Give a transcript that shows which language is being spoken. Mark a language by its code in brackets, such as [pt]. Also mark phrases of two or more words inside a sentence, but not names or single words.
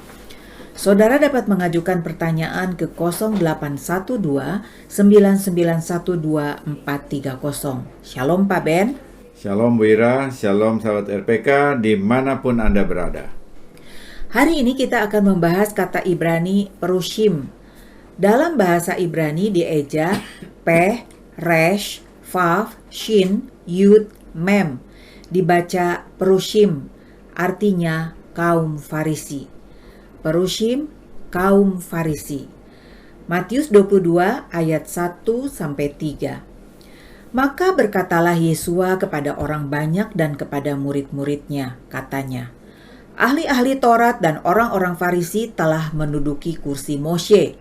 [id] Saudara dapat mengajukan pertanyaan ke 0812 9912 430. Shalom Pak Ben. Shalom Wira, shalom sahabat RPK dimanapun Anda berada. Hari ini kita akan membahas kata Ibrani perushim. Dalam bahasa Ibrani dieja peh, resh, vav, shin, yud, mem. Dibaca perushim, artinya kaum Farisi. Perushim, kaum Farisi. Matius 22 ayat 1-3. Maka berkatalah Yesua kepada orang banyak dan kepada murid-muridnya, katanya, ahli-ahli Taurat dan orang-orang Farisi telah menduduki kursi Moshe.